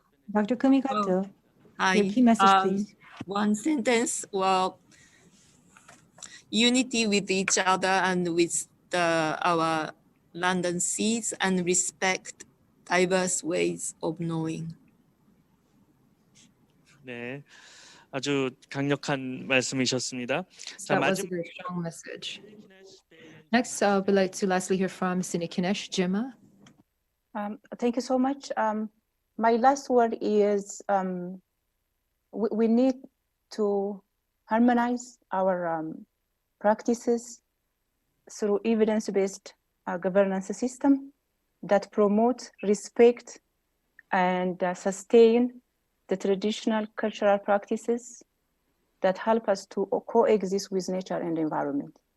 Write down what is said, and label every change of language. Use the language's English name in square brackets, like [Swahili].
[English] Dr. Kumikato, Hi. your key message, please. One sentence. Well, unity with each other and with our land and seas, and respect diverse ways of knowing. [Korean] 네, 아주 강력한 말씀이셨습니다. 자, [English] That was a [Korean] 마지막 [English] very strong message. Next, we'd like to lastly hear from Sinekinesh Jima. Thank you so much. My last word is we need to harmonize our practices through evidence-based governance system that promote respect and sustain the traditional cultural practices that help us to coexist with nature and environment.